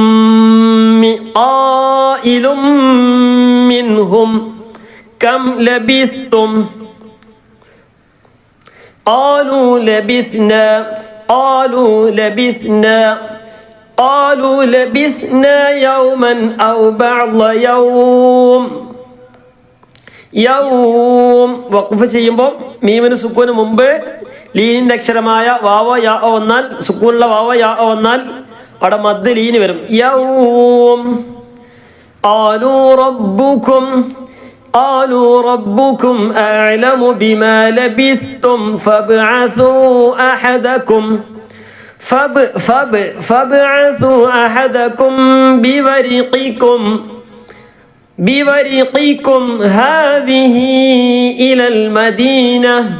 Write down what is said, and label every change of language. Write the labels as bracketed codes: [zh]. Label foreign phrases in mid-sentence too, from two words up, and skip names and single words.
[ar] منهم كم لبثتم قالوا لبثنا يوما أو بعض يوم [ml] വഖഫ് ചെയ്യുമ്പോൾ മീമിന് സുക്കൂന് മുമ്പ് ലീനിന്റെ അക്ഷരമായ വാവ യാ വന്നാൽ സുക്കൂനുള്ള വാവ യാ വന്നാൽ അവിടെ മദ് ലീന് വരും യൗം [ar] قالوا ربكم أعلم بما لبثتم فابعثوا أحدكم بورقكم هذه إلى المدينة